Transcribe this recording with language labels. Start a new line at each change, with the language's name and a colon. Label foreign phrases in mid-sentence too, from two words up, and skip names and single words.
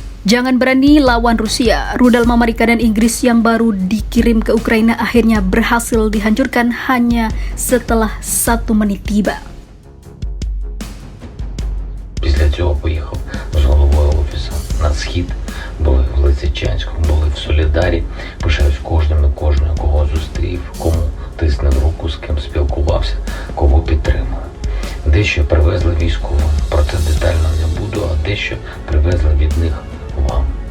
Indonesian: Jangan berani lawan Rusia. Rudal Amerika dan Inggris yang baru dikirim ke Ukraina akhirnya berhasil dihancurkan hanya setelah 1 menit tiba.
Ukrainian: Після цього поїхав з головою офісу на схід, були в Лисичанську, були в Солідарі. Пишаюсь кожним і кожною, кого зустрів, кому тиснув руку, з ким спілкувався, кого підтримав. Дещо привезли військовим, проте детально не буду, а дещо привезли від них вам.